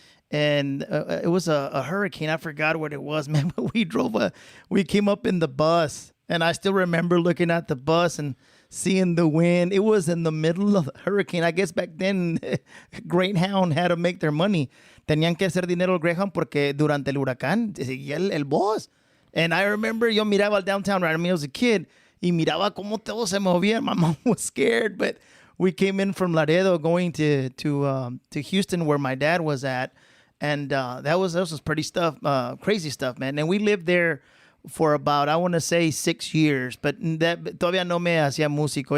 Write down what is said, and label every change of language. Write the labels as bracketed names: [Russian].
[English] And it was a hurricane. I forgot what it was, man. But we came up in the bus, and I still remember looking at the bus and seeing the wind. It was in the middle of the hurricane. I guess back then, Greyhound had to make their money. [Spanish] Tenían que hacer dinero el Greyhound porque durante el huracán seguía el bus. [English] And I remember [Spanish] yo miraba al [English] downtown, right? I mean, I was a kid, [Spanish] y miraba cómo todo se movía. [English] My mom was scared, but we came in from Laredo going to Houston where my dad was at. And that was pretty crazy stuff, man. And we lived there for about, I want to say 6 years, but that [Spanish] todavía no me hacía músico.